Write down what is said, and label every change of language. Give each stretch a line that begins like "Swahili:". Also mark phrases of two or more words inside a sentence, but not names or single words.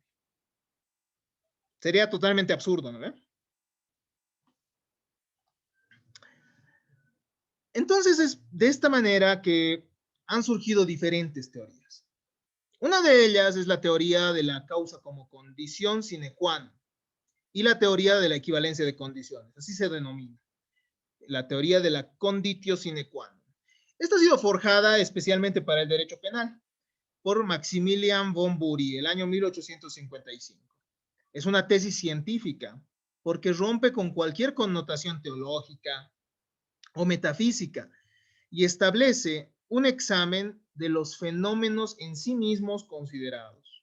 Spanish: Sería totalmente absurdo, ¿no? Entonces es de esta manera que han surgido diferentes teorías. Una de ellas es la teoría de la causa como condición
Latin: sine qua non
Spanish: y la teoría de la equivalencia de condiciones, así se denomina, la teoría de la
Latin: conditio sine qua non.
Spanish: Esta ha sido forjada especialmente para el derecho penal por Maximilian von Bury, el año 1855. Es una tesis científica porque rompe con cualquier connotación teológica o metafísica y establece un examen de los fenómenos en sí mismos considerados.